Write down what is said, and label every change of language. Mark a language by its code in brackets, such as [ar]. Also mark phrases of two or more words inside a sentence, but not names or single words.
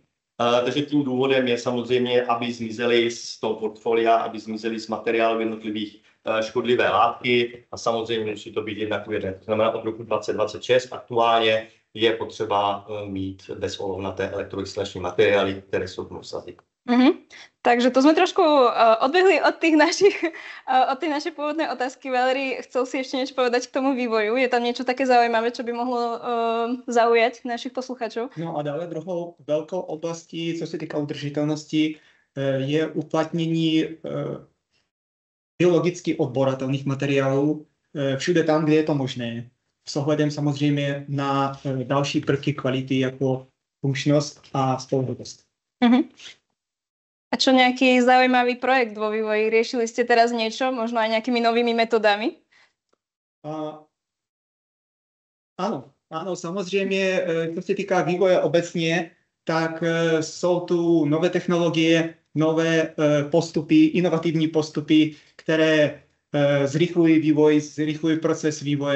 [cs] Takže tím důvodem je samozřejmě, aby zmizely z toho portfolia, aby zmizely z materiálu jednotlivých škodlivé látky a samozřejmě musí to být jednak uvedené. To znamená od roku 2026 aktuálně je potřeba mít bezolovnaté elektroinstalační materiály, které jsou v nosazy. [sk] Takže to sme trošku odbehli od tých našich pôvodné otázky. Valery, chcel si ešte niečo povedať k tomu vývoju? Je tam niečo také zaujímavé, čo by mohlo zaujať našich posluchačů? [cs] No a dále druhou velkou oblastí, co se týká udržitelnosti, je uplatnění biologicky odboratelných materiálů všude tam, kde je to možné. S ohledem samozřejmě na další prvky kvality jako funkčnost a spolehlivost. [sk] A čo nejaký zaujímavý projekt vo vývoji? Riešili ste teraz niečo, možno aj nejakými novými metodami? [cs] Ano, samozřejmě, co se týká vývoje obecně, tak jsou tu nové technologie, nové postupy, inovativní postupy, které zrychlují vývoj, zrychlují proces vývoje.